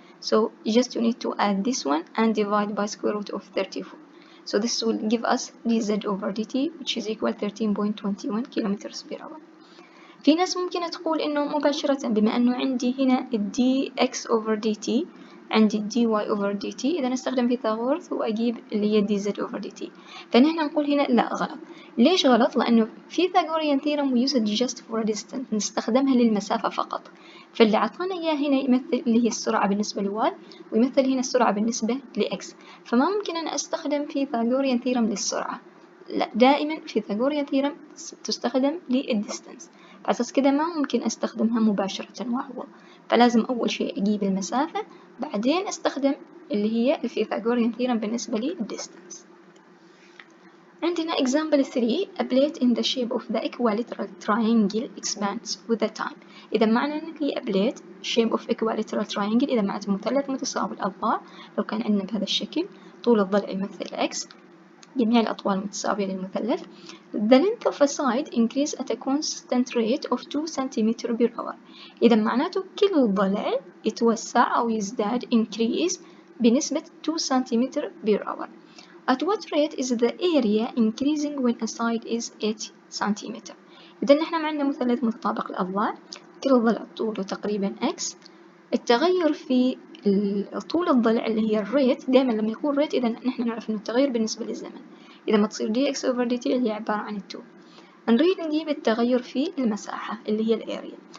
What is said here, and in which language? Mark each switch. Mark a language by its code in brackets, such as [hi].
[en] so just you need to add this one and divide by square root of 34. so this will give us dz over dt which is equal 13.21 kilometers per hour. [ar] في ناس ممكن تقول إنه مباشرة بما إنه عندي هنا [en] dx over dt [ar] عندي [en] dy over dt [ar] إذا نستخدم فيثاغورس وأجيب اللي هي [en] dz over dt. [ar] فنحن نقول هنا لا غلط. ليش غلط؟ لأنه Pythagorean theorem [en] we use it just for a distance، [ar] نستخدمها للمسافة فقط. فاللي عطانا إياه هنا يمثل اللي هي السرعة بالنسبة لy ويمثل هنا السرعة بالنسبة لx. فما ممكن أنا أستخدم Pythagorean theorem للسرعة، لا دائما Pythagorean theorem تستخدم للديستانس. فأساس كده ما ممكن أستخدمها مباشرة وأعوض، فلازم أول شيء أجيب المسافة بعدين أستخدم اللي هي الفيثاغوريان ثيرم بالنسبة للديستانس. [en] عندنا example 3 a plate in the shape of the equilateral triangle expands with the time. [ar] إذا معنى أن هي [en] a plate shape of equilateral triangle [ar] إذا معناته مثلث متساوي الأضلاع. لو كان عندنا بهذا الشكل طول الضلع يمثل x، جميع الأطوال متساوية للمثلث. [en] The length of a side increase at a constant rate of 2 cm per hour. [ar] إذا معناته كل ضلع يتوسع أو يزداد increase بنسبة [en] 2 cm per hour. At what rate is the area increasing when a side is 8 cm. [ar] إذا نحن عندنا مثلث متطابق الأضلاع، كل ضلع طوله تقريبا x. التغير في طول الضلع اللي هي الريت، دائما لما يكون ريت إذا نحن نعرف إنه التغير بالنسبة للزمن. إذا ما تصير [en] dx over dt [ar] اللي هي عبارة عن 2. نريد نجيب التغير في المساحة اللي هي الاريا.